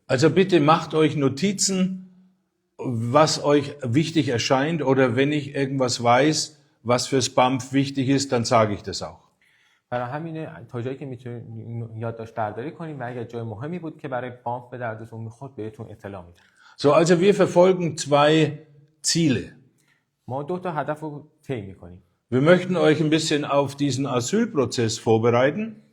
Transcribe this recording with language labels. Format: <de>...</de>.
<de>Also bitte macht euch Notizen, was euch wichtig erscheint oder wenn ich irgendwas weiß, was fürs BAMF wichtig ist, dann sage ich das auch.</de> <fa>برای همینه تا جایی که میتونید یادداشت برداری کنید و اگر جای مهمی بود که برای بانف به دردتون میخورد بهتون اطلاع میدم.</fa> <de>So, also wir verfolgen zwei Ziele.</de> <fa>ما دو تا هدف رو طی میکنیم.</fa> <de>Wir möchten euch ein bisschen auf diesen Asylprozess vorbereiten.</de>